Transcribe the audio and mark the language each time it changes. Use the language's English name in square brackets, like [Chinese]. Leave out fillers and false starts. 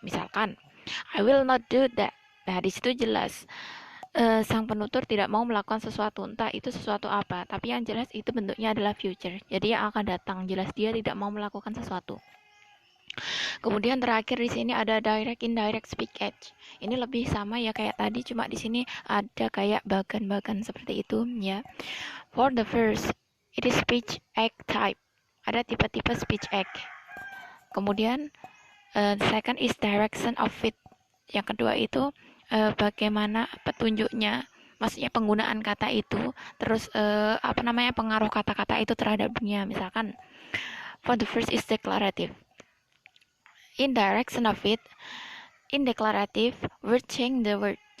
[English] Misalkan, I will not do that. [Indonesian] Nah, di situ jelas sang penutur tidak mau melakukan sesuatu, entah itu sesuatu apa, tapi yang jelas itu bentuknya adalah future. Jadi yang akan datang, jelas dia tidak mau melakukan sesuatu. Kemudian terakhir di sini ada direct indirect speech act. Ini lebih sama ya kayak tadi, cuma di sini ada kayak bagan-bagan seperti itu ya. [English] For the first, it is speech act type. [Indonesian] Ada tipe-tipe speech act. [English] Kemudian second is direction of it. [Indonesian] Yang kedua itu bagaimana petunjuknya, maksudnya penggunaan kata itu, terus pengaruh kata-kata itu terhadap dunia. [English] Misalkan, for the first is declarative. In direction of it, in declarative, word change the word.